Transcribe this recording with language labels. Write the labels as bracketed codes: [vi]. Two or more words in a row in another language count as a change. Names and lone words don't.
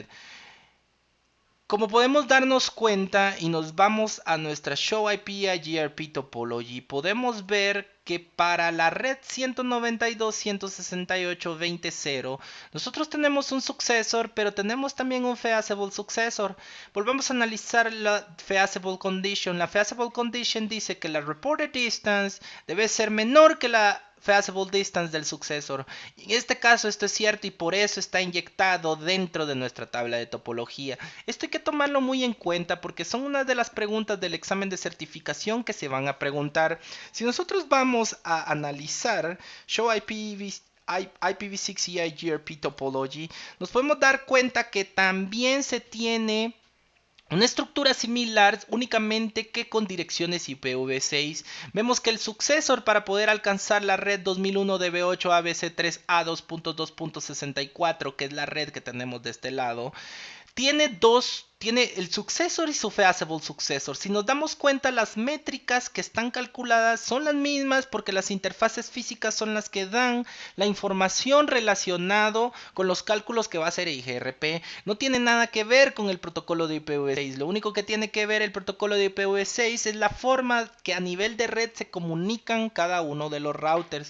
[es] Como podemos darnos cuenta y nos vamos a nuestra [en] Show IP IGRP Topology, [es] podemos ver que para la red 192.168.20.0 nosotros tenemos un successor, pero tenemos también un [en] feasible successor. [es] Volvamos a analizar la [en] feasible condition. [es] La [en] feasible condition [es] dice que la [en] reported distance [es] debe ser menor que la [en] feasible distance [es] del successor. En este caso esto es cierto y por eso está inyectado dentro de nuestra tabla de topología. Esto hay que tomarlo muy en cuenta porque son una de las preguntas del examen de certificación que se van a preguntar. Si nosotros vamos a analizar [en] Show IPv6 [es] y IGRP Topology, nos podemos dar cuenta que también se tiene una estructura similar, únicamente que con direcciones IPv6. Vemos que el successor para poder alcanzar la red 2001 DB8 ABC3A2.2.64, que es la red que tenemos de este lado, tiene el successor y su [en] feasible successor. [es] Si nos damos cuenta, las métricas que están calculadas son las mismas porque las interfaces físicas son las que dan la información relacionada con los cálculos que va a hacer IGRP. No tiene nada que ver con el protocolo de IPv6. Lo único que tiene que ver el protocolo de IPv6 es la forma que a nivel de red se comunican cada uno de los routers.